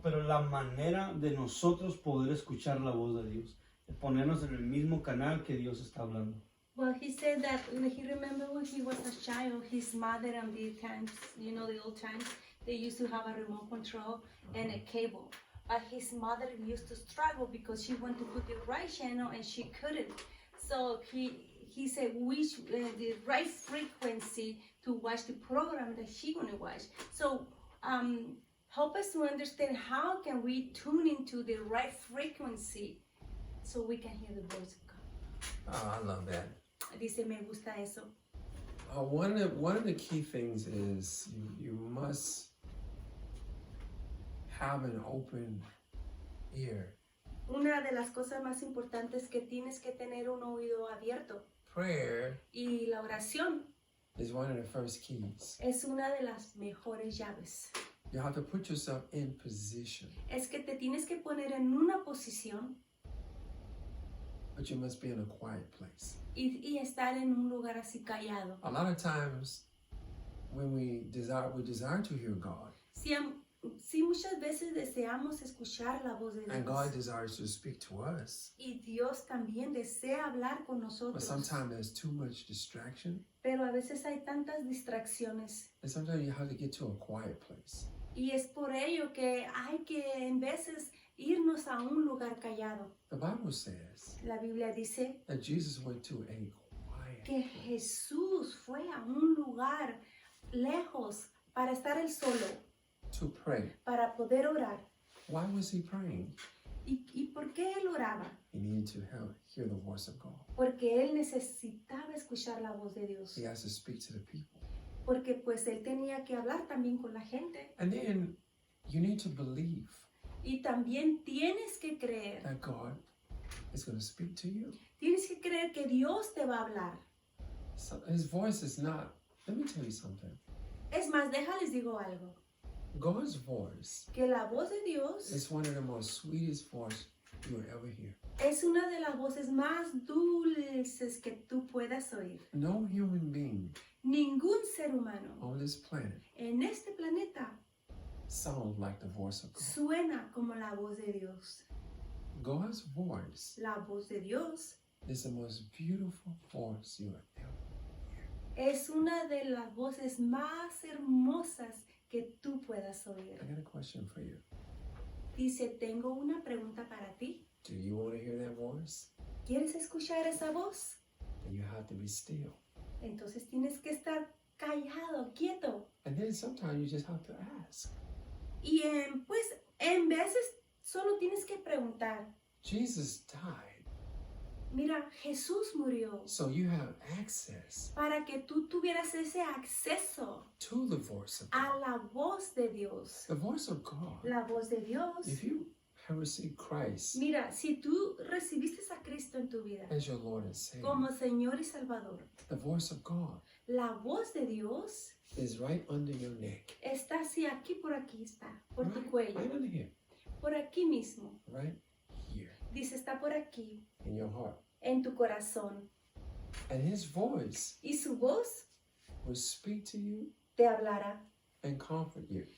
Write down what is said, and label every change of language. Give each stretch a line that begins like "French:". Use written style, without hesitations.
Spanish: Pero la manera de nosotros poder escuchar la voz de Dios? Ponernos en el mismo canal que Dios está hablando.
English: Well, he said that he remembered when he was a child, his mother and the times, you know, the old times, they used to have a remote control and a cable. But his mother used to struggle because she wanted to put the right channel and she couldn't. So he said the right frequency to watch the program that she gonna watch. So help us to understand how can we tune into the right frequency so we can hear the voice of God. Oh, I love that.
Spanish: Dice, me gusta eso.
English: One of the key things is you must have an open ear.
Spanish: Una de las cosas más importantes que tienes que tener un oído abierto.
English: Prayer
Spanish: Y la oración
English: is one of the first keys.
Spanish: es una de las mejores llaves.
English: You have to put yourself in position,
Spanish: Es que te tienes que poner en una posición
English: but you must be in a quiet place.
Spanish: y estar en un lugar así callado.
English: A lot of times when we desire to hear God,
Spanish: Sí, muchas veces deseamos escuchar la voz de
English: and God
Spanish: Dios.
English: desires to speak to us,
Spanish: Y Dios también desea hablar con
English: but
Spanish: nosotros.
English: sometimes there's too much distraction,
Spanish: Pero a veces hay tantas distracciones.
English: and sometimes you have to get to a quiet place.
Spanish: Y es por ello que hay que en veces irnos a un lugar callado.
English: The Bible says
Spanish: La Biblia dice
English: that Jesus went to a quiet
Spanish: que Jesús fue a un lugar lejos para estar él solo,
English: to pray.
Spanish: para poder orar.
English: Why was he praying?
Spanish: ¿Y por qué él oraba?
English: He needed to hear the voice of God.
Spanish: Porque él necesitaba escuchar la voz de Dios.
English: He has to speak to the people.
Spanish: Porque pues él tenía que hablar también con la gente.
English: And then you need to believe
Spanish: Y también tienes que creer.
English: that God is going to speak to you.
Spanish: Tienes que creer que Dios te va a hablar.
English: So his voice is not, let me tell you something.
Spanish: Es más, déjales digo algo.
English: God's voice
Spanish: Que la voz de Dios
English: is one of the most sweetest voices you will ever hear.
Spanish: es una de las voces más dulces que tú puedas oír.
English: No human being
Spanish: Ningún ser humano
English: on this planet
Spanish: en este planeta
English: sounds like the voice of God.
Spanish: suena como la voz de Dios.
English: God's voice
Spanish: La voz de Dios
English: is the most beautiful voice you will ever.
Spanish: es una de las voces más hermosas que tú puedas oír.
English: I got a question for you.
Spanish: Dice, tengo una pregunta para ti.
English: Do you want to hear that voice?
Spanish: ¿Quieres escuchar esa voz?
English: Then you have to be still.
Spanish: Entonces tienes que estar callado, quieto.
English: And then sometimes you just have to ask.
Spanish: Y pues en veces solo tienes que preguntar.
English: Jesus died
Spanish: Mira, Jesús murió
English: so you have access
Spanish: para que tú tuvieras ese acceso
English: to the voice of
Spanish: a
English: God.
Spanish: la voz de Dios.
English: The voice of God.
Spanish: La voz de Dios.
English: If you have received Christ
Spanish: Mira, si tú recibiste a Cristo en tu vida
English: as your Lord and Savior,
Spanish: como Señor y Salvador,
English: the voice of God
Spanish: la voz de Dios
English: is right under your neck.
Spanish: está así, aquí por aquí está, por tu
English: Right
Spanish: cuello,
English: under here.
Spanish: por aquí mismo.
English: Right here
Spanish: Dice, está por aquí,
English: in your heart.
Spanish: en tu corazón.
English: And his voice
Spanish: Y su voz
English: will speak to you
Spanish: te hablará
English: and comfort you.